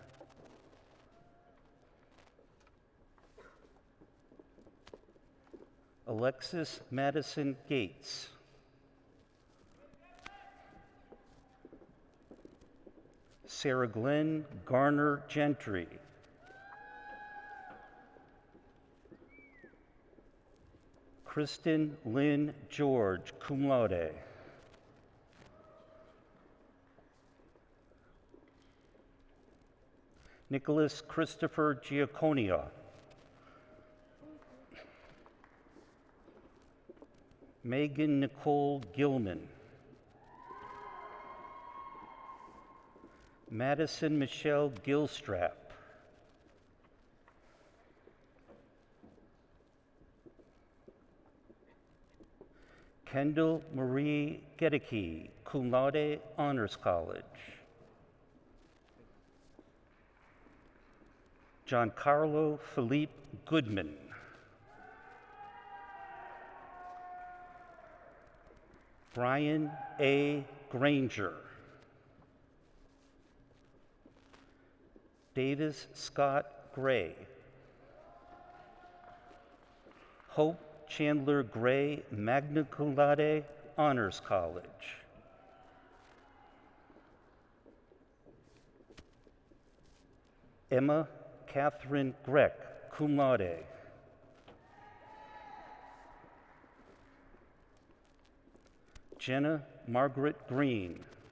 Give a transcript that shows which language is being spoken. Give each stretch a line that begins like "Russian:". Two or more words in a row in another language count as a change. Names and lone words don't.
English: Alexis Madison Gates. Sarah Glenn Garner Gentry. Kristen Lynn George,
Latin: cum laude.
English: Nicholas Christopher Giaconia. Megan Nicole Gilman. Madison Michelle Gilstrap. Kendall Marie Gedeke,
Latin: cum laude,
English: Honors College. Giancarlo Philippe Goodman. Brian A. Granger. Davis Scott Gray. Hope Chandler Gray,
Latin: magna cum laude,
English: Honors College. Emma Catherine Greck,
Latin: cum laude.
English: Jenna Margaret Green.